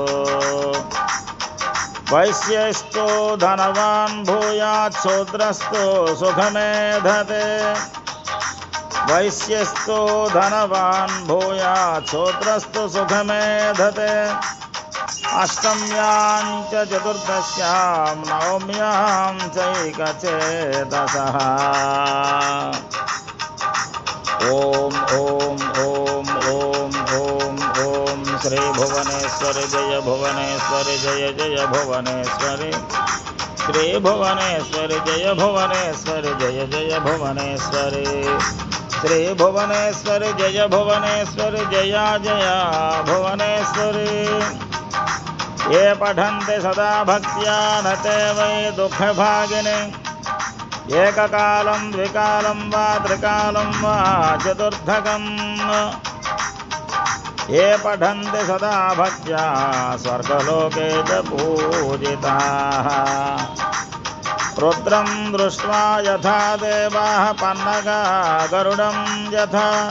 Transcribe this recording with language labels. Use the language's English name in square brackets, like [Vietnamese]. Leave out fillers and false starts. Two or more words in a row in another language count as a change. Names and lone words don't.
[Sanskrit] वैश्यस्तु धनवान् भूयात् शूद्रस्तु सुखमेधते वैश्यस्तु धनवान् भूयात् शूद्रस्तु सुखमेधते अष्टम्यां च चतुर्दश्यां नवम्यां चैकचेतसः ॐ ॐ ॐ ॐ ॐ ॐ श्री भुवनेश्वरी భువనేశ్వరి జయ భువనేశ్వరి జయ జయ భువనేశ్వరి శ్రీ భువనేశ్వరి జయ భువనేశ్వరి జయ జయ భువనేశ్వరి శ్రీ భువనేశ్వరి జయ భువనేశ్వరి జయ జయ భువనేశ్వరి ये पठन्ति सदा भक्त्या न ते वै दुःखभागिनी एककालं द्विकालं वा त्रिकालं वा चतुर्थकम् ये पठन्ति सदा भक्त्या स्वर्गलोके च पूजिताः रुद्रं दृष्ट्वा यथा देवाः पन्नगा गरुडं यथा